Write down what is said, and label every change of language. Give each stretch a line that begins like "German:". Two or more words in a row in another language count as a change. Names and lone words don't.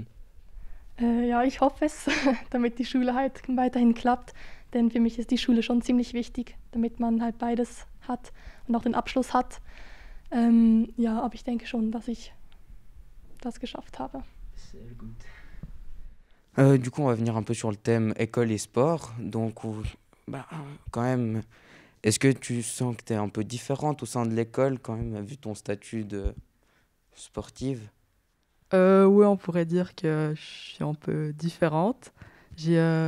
German: Ja, ich hoffe es, damit die Schule halt weiterhin klappt. Denn für mich ist die Schule schon ziemlich wichtig, damit man halt beides hat und auch den Abschluss hat. Aber ich denke schon, dass ich das geschafft habe. Sehr gut.
French: Du coup, on va venir un peu sur le thème école et sport. Donc, quand même, est-ce que tu sens que tu es un peu différente au sein de l'école, quand même, vu ton statut de sportive? Oui, on pourrait dire que je suis un peu différente.